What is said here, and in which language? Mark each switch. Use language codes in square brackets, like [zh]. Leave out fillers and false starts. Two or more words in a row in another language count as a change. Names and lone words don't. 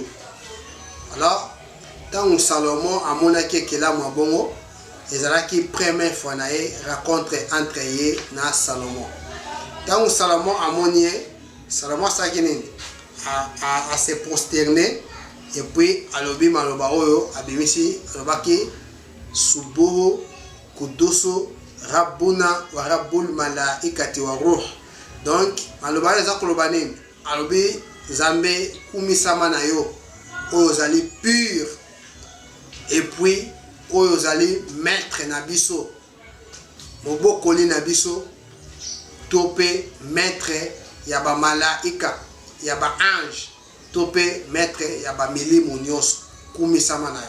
[ln] Alors tant Salomon amonaki ekelamu abongo ezalaki [fr] première fois [ln] na ye rencontre entre ye na Salomon. Tant Salomon amoni Salomon sakini [fr] a se prosterner et puis [ln] alobi maloba oyo abimisi alobaki [ar] سبوح قدوس ربنا ورب الملائكة والروح. [ln] Donc maloba eza koloba nini alobi Nzambe kumisama na yo oyo zali [fr] pur et puis [ln] oyo zali maître na biso mobokoli na biso topé maître ya ba malaika ya ba ange topé maître ya ba milimo nyonso kumisama na yo.